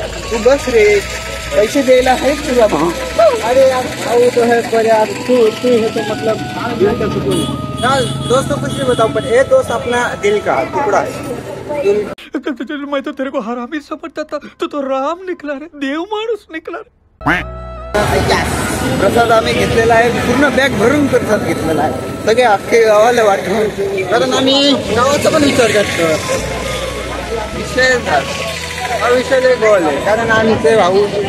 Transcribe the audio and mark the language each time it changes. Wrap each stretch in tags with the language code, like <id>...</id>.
<mr>तू बस रे, पैसे द्यायला आहेत तुझा भाऊ.</mr> <hi>अरे यार भाऊ तो है पर यार तू है तो मतलब दिल का सुकून. यार दोस्त कुछ भी बताओ, पर ये दोस्त अपना दिल का टुकड़ा है. मैं तो तेरे को हरामी समझता था, तो राम निकला रे,</hi> <mr>देव माणूस</mr> <hi>निकला रे.</hi> <mr>प्रसाद आम्ही घेतलेला आहे, पूर्ण बॅग भरून प्रसाद घेतलेला आहे. सगळे अख्खे गावाला वाटून, कारण आम्ही गावाचा पण विचार करतो. विषय हा विषय लय गोल आहे, कारण आम्ही ते भाऊ</mr>